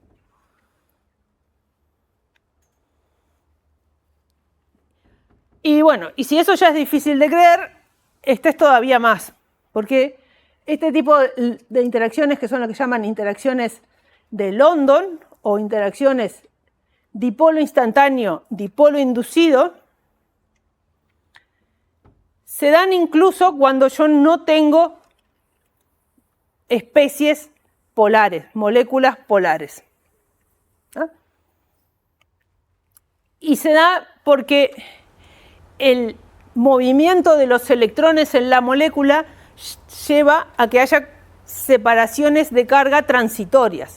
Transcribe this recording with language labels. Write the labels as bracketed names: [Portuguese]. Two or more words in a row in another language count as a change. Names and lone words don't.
[Spanish] Y bueno, y si eso ya es difícil de creer, este es todavía más, porque este tipo de interacciones, que son lo que llaman interacciones de London o interacciones dipolo instantáneo, dipolo inducido, se dan incluso cuando yo no tengo especies polares, moléculas polares. Y se da porque el movimiento de los electrones en la molécula lleva a que haya separaciones de carga transitorias.